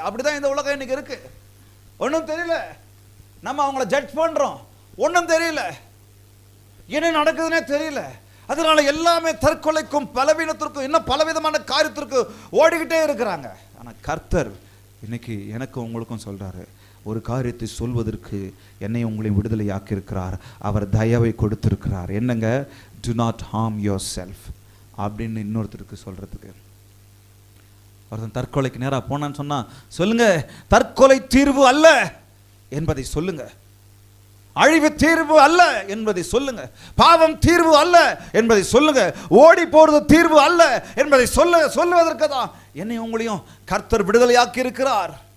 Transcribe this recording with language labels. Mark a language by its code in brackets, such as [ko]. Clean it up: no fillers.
[ta] அப்படிதான் இந்த உலகம் இன்னைக்கு இருக்கு. ஒன்றும் தெரியல, நம்ம அவங்கள ஜட்ஜ் பண்றோம், ஒன்றும் தெரியல, என்ன நடக்குதுன்னே தெரியல. அதனால எல்லாமே தற்கொலைக்கும் பலவீனத்திற்கும் இன்னும் பலவிதமான காரியத்திற்கு ஓடிக்கிட்டே இருக்கிறாங்க. ஆனா கர்த்தர் இன்னைக்கு எனக்கும் உங்களுக்கும் சொல்றாரு, ஒரு காரியத்தை சொல்வதற்கு என்னை உங்களை விடுதலையாக்கி இருக்கிறார். அவர் தயவை கொடுத்திருக்கிறார். என்னங்க? [en] do not harm yourself [ta] அப்படின்னு இன்னொருத்தருக்கு சொல்றதுக்கு. ஒருத்தன் தற்கொலைக்கு நேரா போனான்னு சொன்னா சொல்லுங்க, தற்கொலை தீர்வு அல்ல என்பதை சொல்லுங்க, அழிவு தீர்வு அல்ல என்பதை சொல்லுங்க, பாவம் தீர்வு அல்ல என்பதை சொல்லுங்க, ஓடி போறது தீர்வு அல்ல என்பதை சொல்லுவதற்கு தான் என்னை உங்களையும் கர்த்தர் விடுதலையாக்கி இருக்கிறார்.